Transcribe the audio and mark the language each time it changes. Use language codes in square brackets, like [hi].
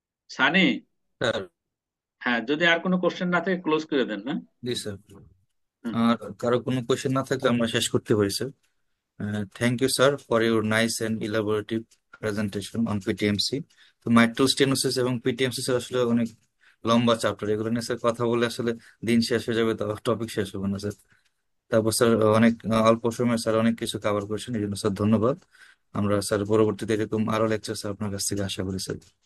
[bn] Sunny, sir. হ্যাঁ যদি আর কোনো কোশ্চেন না থাকে ক্লোজ করে দেন না। জি স্যার। হুম। আর কারো কোনো কোয়েশ্চেন না থাকলে আমরা শেষ করতে পারি sir. [en] Thank you, sir, for your nice and elaborative presentation on PTMC. [bn] তো মাইট্রাল স্টেনোসিস এবং পিটিএমসি স্যার আসলে অনেক লম্বা চ্যাপ্টার, এগুলো নিয়ে স্যার কথা বলে আসলে দিন শেষ হয়ে যাবে, তো টপিক শেষ হবে না স্যার। তারপর স্যার অনেক অল্প সময়ে স্যার অনেক কিছু কভার করেছেন, এই জন্য স্যার ধন্যবাদ। আমরা স্যার পরবর্তীতে এরকম আরো লেকচার স্যার আপনার কাছ থেকে আশা করি স্যার।